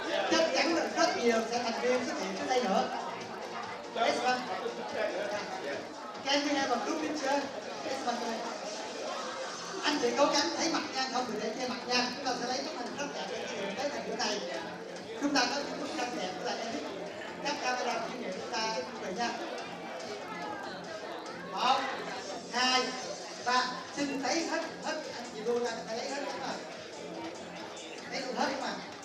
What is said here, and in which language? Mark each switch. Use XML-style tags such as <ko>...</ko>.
<vi>Chắc chắn là rất nhiều sẽ thành viên xuất hiện trước đây nữa.</vi> <en>Yes, ma'am. Can we have a group picture? Yes, ma'am.</en> <vi>Anh chị cố gắng thấy mặt nha, không được để che mặt nha. Chúng ta sẽ lấy tấm hình rất đẹp để kỷ niệm tới thời điểm này. Chúng ta có những bức tranh đẹp của là Eric. Các camera kỷ niệm chúng ta về nha. 1, 2, 3. Xin thấy hết anh chị luôn là phải lấy hết đúng không? Lấy được hết đúng không?</vi>